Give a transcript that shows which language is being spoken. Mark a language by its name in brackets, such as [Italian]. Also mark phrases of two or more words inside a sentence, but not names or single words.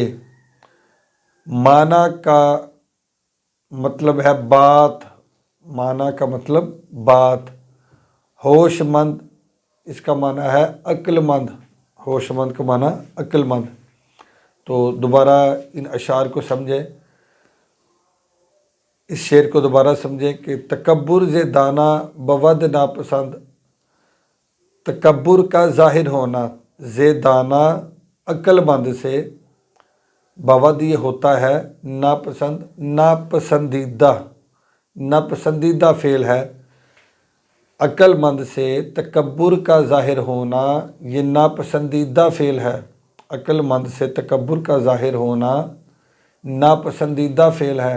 [Urdu] معنی کا مطلب ہے بات، معنی کا مطلب بات۔ ہوش مند اس کا معنی ہے عقل مند، ہوش مند کا معنی عقل مند۔ تو دوبارہ ان اشعار کو سمجھیں، اس شعر کو دوبارہ سمجھیں کہ [Persian] تکبر ز دانا بود ناپسند، [Urdu] تکبر کا ظاہر ہونا [Persian] ز دانا [Urdu] عقل مند سے، بود یہ ہوتا ہے ناپسند، ناپسندیدہ، ناپسندیدہ فعل ہے۔ عقل مند سے تکبر کا ظاہر ہونا یہ ناپسندیدہ فعل ہے، عقل مند سے تکبر کا ظاہر ہونا ناپسندیدہ فعل ہے۔